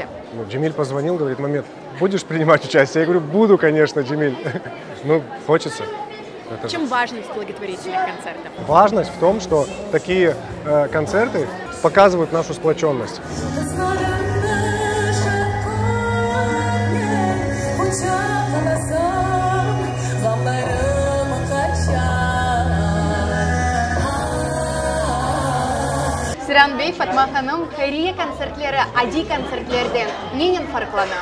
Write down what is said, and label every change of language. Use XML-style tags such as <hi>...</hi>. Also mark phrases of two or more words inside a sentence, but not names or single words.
<ru>Джемиль позвонил, говорит: Мамед, будешь принимать участие? Я говорю: буду, конечно, Джемиль. Ну, хочется. В чем важность благотворительных концертов? Важность в том, что такие концерты показывают нашу сплоченность.</ru> <crh>Siran Bey, Fatma Hanım, hayriye konsertleri adi konsertlerden neyin farklana?</crh>